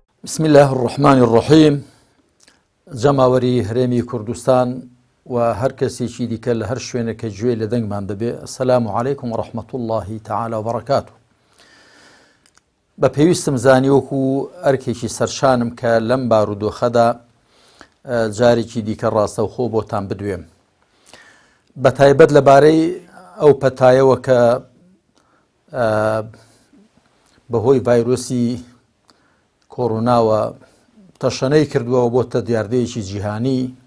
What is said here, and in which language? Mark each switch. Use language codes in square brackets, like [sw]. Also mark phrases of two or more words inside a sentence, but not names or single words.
[ar] بسم الله الرحمن الرحيم. [ckb] جەماوەری هەرێمی کوردستان و هەر کەسێکی دیکە لە هەر شوێنێکە گوێ لە دەنگمان دەبێ، [ar] السلام عليكم ورحمة الله تعالى وبركاته. [ckb] بە پێویستم زانی وەکو ئەرکێکی سەرشانم کە لەم بارودۆخەدا جارێکی دیکە ڕاستەوخۆ بۆتان بدوێم، بە تایبەت لەبارەی ئەو پەتایەوە کە بەهۆی ڤایرۆسی کۆڕۆناوە تەشەنەی کردووە بۆتە دیاردەیەکی جیهانی.